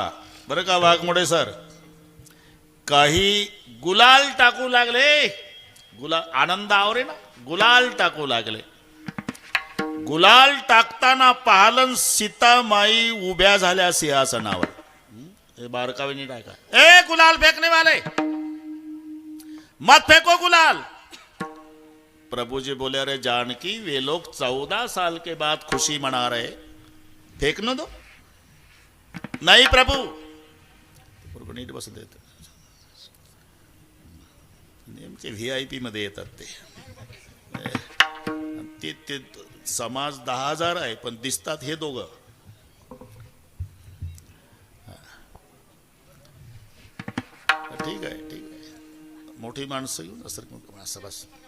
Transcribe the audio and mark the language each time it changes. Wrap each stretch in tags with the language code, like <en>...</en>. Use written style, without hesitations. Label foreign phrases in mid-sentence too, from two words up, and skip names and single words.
<mr>बरं का वाघमोडे सर, काही गुलाल टाकू लागले, आनंद आवरे ना, गुलाल टाकू लागले. गुलाल टाकताना पाहलन सीतामाई उभ्या झाल्या सिंहासनावर. हे बारकावेनी टाका.</mr> <hi>ए गुलाल फेकने वाले, मत फेको गुलाल. प्रभु जी बोले, अरे जानकी वे लोग 14 साल के बाद खुशी मना रहे, फेकने दो.</hi> <mr>नाही प्रभू, नीट बस देत नेमके VIP मध्ये येतात ते समाज 10,000 आहे पण दिसतात हे दोघं. ठीक आहे ठीक आहे, मोठी माणसं घेऊन असं बस.</mr>